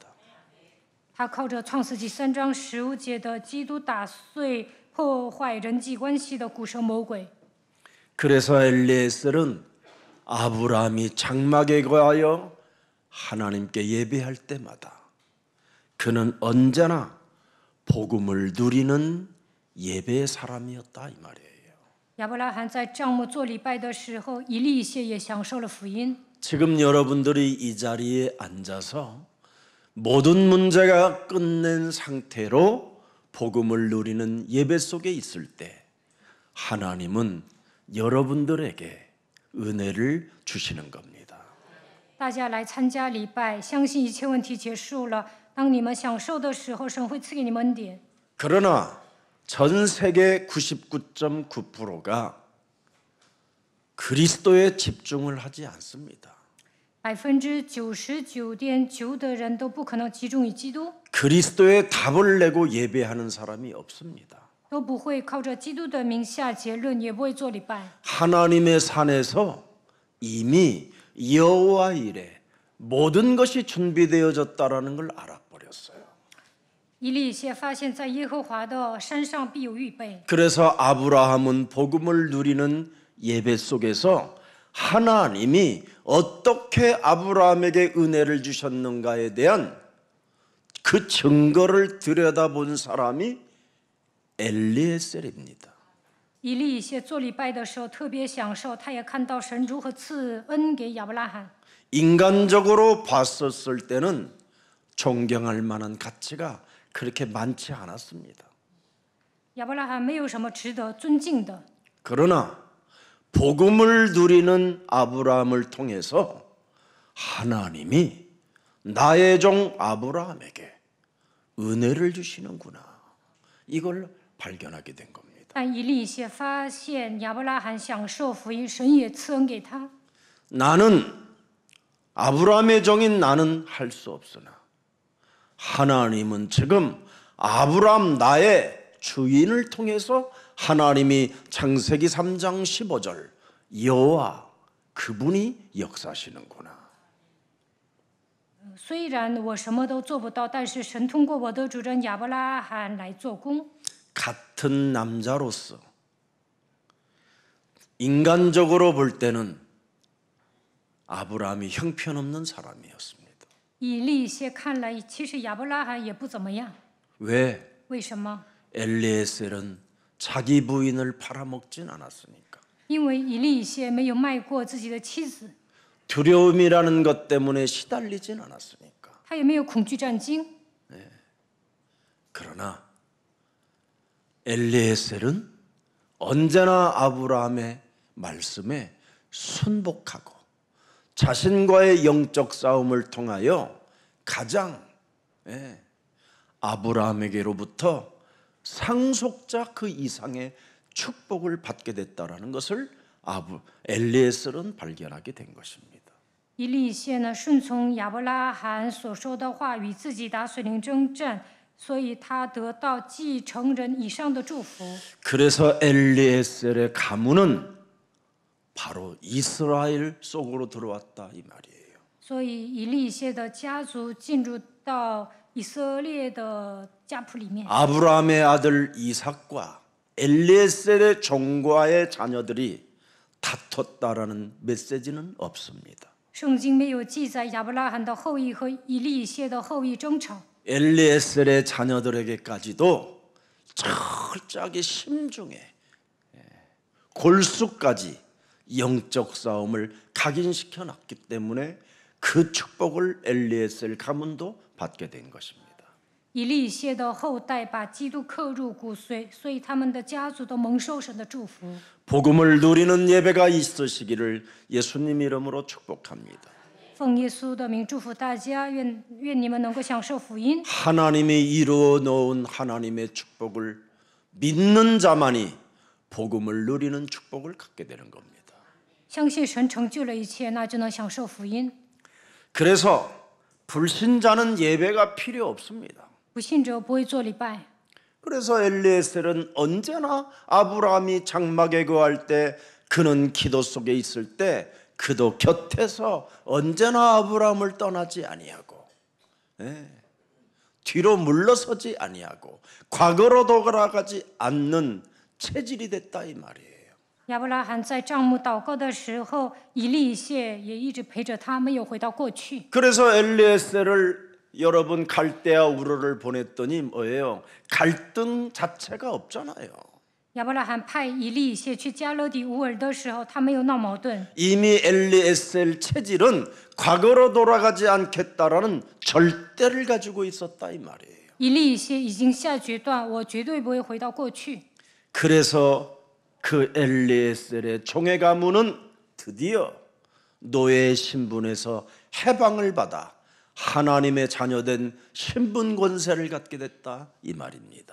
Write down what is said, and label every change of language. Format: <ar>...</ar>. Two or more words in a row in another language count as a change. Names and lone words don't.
<zh>他靠着创世纪3章15节的基督打碎破坏人际关系的古蛇魔鬼。</zh> <ko>그래서 엘리에셀은 아브라함이 장막에 거하여 하나님께 예배할 때마다 그는 언제나 복음을 누리는 예배의 사람이었다 이 말이에요.</ko> <zh>亚伯拉罕在帐幕做礼拜的时候，以利谢也享受了福音。</zh> <ko>지금 여러분들이 이 자리에 앉아서 모든 문제가 끝낸 상태로 복음을 누리는 예배 속에 있을 때 하나님은 여러분들에게 은혜를 주시는 겁니다.</ko> <zh>大家来参加礼拜，相信一切问题结束了。当你们享受的时候，神会赐给你们恩典。</zh> <ko>그러나 전 세계 99.9%가 그리스도에 집중을 하지 않습니다.</ko> <zh>99.9% 的人都不可能集中于基督，</zh> <ko>그리스도의 답을 내고 예배하는 사람이 없습니다.</ko> <zh>都不会靠着基督的名下结论，也不会做礼拜。</zh> <ko>하나님의 산에서 이미 여호와 일에 모든 것이 준비되어졌다라는 걸 알아버렸어요.</ko> <zh>以利谢发现，在耶和华的山上必有预备。</zh> <ko>그래서 아브라함은 복음을 누리는 예배 속에서 하나님이 어떻게 아브라함에게 은혜를 주셨는가에 대한 그 증거를 들여다본 사람이 엘리에셀입니다.</ko> <zh>以利谢做礼拜的时候特别享受，他也看到神如何赐恩给亚伯拉罕。</zh> <ko>인간적으로 봤었을 때는 존경할 만한 가치가 그렇게 많지 않았습니다.</ko> <zh>亚伯拉罕没有什么值得尊敬的，</zh> <ko>그러나 복음을 누리는 아브라함을 통해서 하나님이 나의 종 아브라함에게 은혜를 주시는구나. 이걸 발견하게 된 겁니다.</ko> <zh>但以利谢发现亚伯拉罕享受福音，神也赐恩给他。</zh> <ko>나는 아브라함의 종인 나는 할 수 없으나 하나님은 지금 아브라함 나의 주인을 통해서 하나님이 창세기 3장 15절 여호와 그분이 역사하시는구나.</ko> <zh>虽然我什么都做不到，但是神通过我的主人亚伯拉罕来做工。</zh> <ko>같은 남자로서 인간적으로 볼 때는 아브라함이 형편없는 사람이었습니다.</ko> <zh>以利谢看来，其实亚伯拉罕也不怎么样。</zh> <ko>왜?</ko> <zh>为什么？</zh> <ko>엘리에셀은 자기 부인을 팔아먹진 않았으니까.</ko> <zh>因为以利谢没有卖过自己的妻子，</zh> <ko>두려움이라는 것 때문에 시달리진 않았으니까.</ko> <zh>他也没有恐惧战惊。</zh> <ko>그러나 엘리에셀은 언제나 아브라함의 말씀에 순복하고 자신과의 영적 싸움을 통하여 가장 아브라함에게로부터 상속자 그 이상의 축복을 받게 됐다라는 것을 엘리에셀은 발견하게 된 것입니다.</ko> <zh>以利谢呢，顺从亚伯拉罕所说的话，与自己打水灵征战，所以他得到继承人以上的祝福。</zh> <ko>그래서 엘리에셀의 가문은 바로 이스라엘 속으로 들어왔다 이 말이에요.</ko> <zh>所以以利谢的家族进入到以色列的家谱里面。</zh> <ko>아브라함의 아들 이삭과 엘리에셀의 종과의 자녀들이 다퉜다라는 메시지는 없습니다.</ko> <zh>圣经没有记载亚伯拉罕的后裔和以利谢的后裔争吵。</zh> <ko>엘리에셀의 자녀들에게까지도 철저하게 심중에 골수까지 영적 싸움을 각인시켜 놨기 때문에 그 축복을 엘리에셀 가문도 받게 된 것입니다.</ko> <zh>以利谢的后代把基督刻入骨髓，所以他们的家族都蒙受神的祝福。</zh> <ko>복음을 누리는 예배가 있으시기를 예수님 이름으로 축복합니다.</ko> <zh>奉耶稣的名祝福大家，愿你们能够享受福音。</zh> <ko>하나님이 이루어 놓은 하나님의 축복을 믿는 자만이 복음을 누리는 축복을 갖게 되는 겁니다.</ko> <zh>相信神成就了一切，那就能享受福音。</zh> <ko>그래서 불신자는 예배가 필요 없습니다.</ko> <zh>不信者不会做礼拜。</zh> <ko>그래서 엘리에셀은 언제나 아브라함이 장막에 거할 때 그는 기도 속에 있을 때 그도 곁에서 언제나 아브라함을 떠나지 아니하고 뒤로 물러서지 아니하고 과거로 돌아가지 않는 체질이 됐다 이 말이에요.</ko> <zh>亚伯拉罕在帐幕祷告的时候，以利谢也一直陪着他，没有回到过去。</zh> <ko>그래서 엘리에셀을 여러분 갈대아 우르를 보냈더니 뭐예요? 갈등 자체가 없잖아요.</ko> <zh>亚伯拉罕派以利谢去加勒底乌尔的时候，他没有闹矛盾。</zh> <ko>이미 엘리에셀 체질은 과거로 돌아가지 않겠다라는 절대를 가지고 있었다 이 말이에요.</ko> <zh>以利谢已经下决断，我绝对不会回到过去。</zh> <ko>그래서 그 엘리에셀의 종의 가문은 드디어 노예의 신분에서 해방을 받아 하나님의 자녀된 신분 권세를 갖게 됐다 이 말입니다.</ko>